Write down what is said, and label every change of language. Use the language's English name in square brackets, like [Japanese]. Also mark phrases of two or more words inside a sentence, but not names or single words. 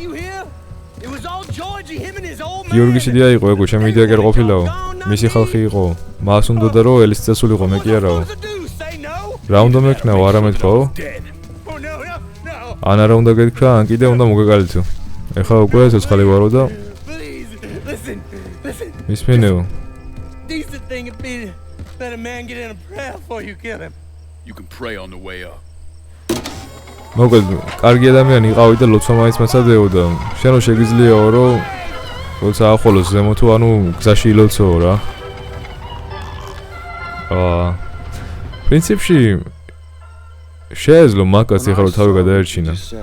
[Georgian] გიორგი სიდია იყო ეგო, ჩემი იდეა კი არ ყოფილაო. მისი ხალხი იყო. მას უნდოდა რომ ელის წასულიყო, მე კი არაო. რა უნდა მექნაო, არა მეთქაო? ან არა უნდა გეთქვა, ან კიდე უნდა მოგაგალითო. ეხა უკვე ცოცხალი ვარო და მისმენეო. [English] Decent thing would be to let a man get in a prayer before you kill him. You can pray on the way up. [Georgian] მოკლედ, კარგი ადამიანი იყავი და ლოცვა მაინც მაცადეო და შენ რო შეგიძლიაო რომ როცა ახოლოს ზემო თუ ანუ გზაში ილოცოო რა. პრინციპში შეეძლო მაგას ეხლა რომ თავი გადაერჩინა.